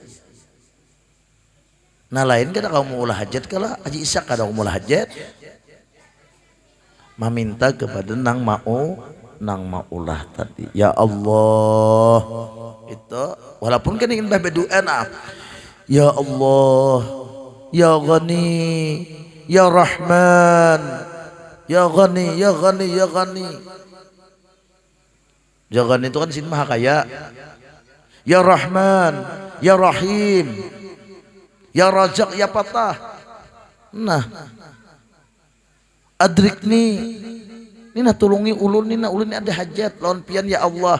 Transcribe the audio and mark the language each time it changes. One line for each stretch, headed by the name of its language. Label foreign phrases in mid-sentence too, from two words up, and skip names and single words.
Banjar: nah lain kada kau mau ulah hajat kala Haji Ishak kada mau ulah hajat meminta kepada nang mau nang maulah tadi.
Arabic: يا الله,
Banjar: itu walaupun kan ingin berdoa nah.
Arabic: يا الله، يا غني، يا رحمن، يا غني، يا غني، يا غني. يا غني
Banjar: itu kan sin maha kaya.
Arabic: يا رحمن، يا رحيم، يا رزاق، يا فتاح.
Banjar: Nah, adrikni, ini nah tulungi ulun ini, ulun ini ada hajat lawan pian
Arabic: يا الله.